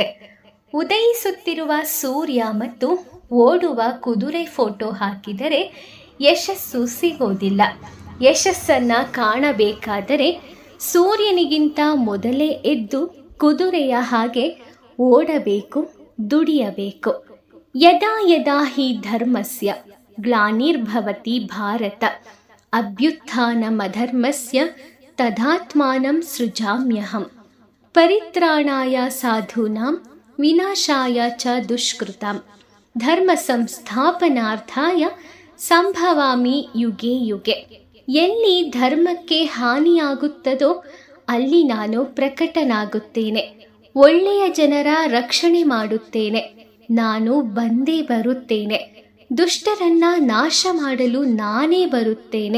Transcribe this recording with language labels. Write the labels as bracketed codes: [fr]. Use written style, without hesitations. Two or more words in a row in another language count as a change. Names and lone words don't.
[kn] ಉದಯಿಸುತ್ತಿರುವ ಸೂರ್ಯ ಮತ್ತು ಓಡುವ ಕುದುರೆ ಫೋಟೋ ಹಾಕಿದರೆ ಯಶಸ್ಸು ಸಿಗೋದಿಲ್ಲ. ಯಶಸ್ಸನ್ನು ಕಾಣಬೇಕಾದರೆ ಸೂರ್ಯನಿಗಿಂತ ಮೊದಲೇ ಎದ್ದು ಕುದುರೆಯ ಹಾಗೆ ಓಡಬೇಕು, ದುಡಿಯಬೇಕು. [sa] ಯದಾ ಯದಾ ಹಿ ಧರ್ಮಸ್ಯ ಗ್ಲಾನಿರ್ಭವತಿ ಭಾರತ ಅಭ್ಯುತ್ಥಾನಮಧರ್ಮಸ್ಯ ತದಾತ್ಮಾನಂ ಸೃಜಾಮ್ಯಹಂ ಪರಿತ್ರಾಣಾಯ ಸಾಧೂನಾಂ ವಿನಾಶಾಯ ಚ ದುಷ್ಕೃತಾಂ ಧರ್ಮ ಸಂಸ್ಥಾಪನಾರ್ಥಾಯ ಸಂಭವಾಮಿ ಯುಗೆ ಯುಗೆ. [kn] ಎಲ್ಲಿ ಧರ್ಮಕ್ಕೆ ಹಾನಿಯಾಗುತ್ತದೋ ಅಲ್ಲಿ ನಾನು ಪ್ರಕಟನಾಗುತ್ತೇನೆ. ಒಳ್ಳೆಯ ಜನರ ರಕ್ಷಣೆ ಮಾಡುತ್ತೇನೆ. ನಾನು ಬಂದೇ ಬರುತ್ತೇನೆ. ದುಷ್ಟರನ್ನ ನಾಶ ಮಾಡಲು ನಾನೇ ಬರುತ್ತೇನೆ.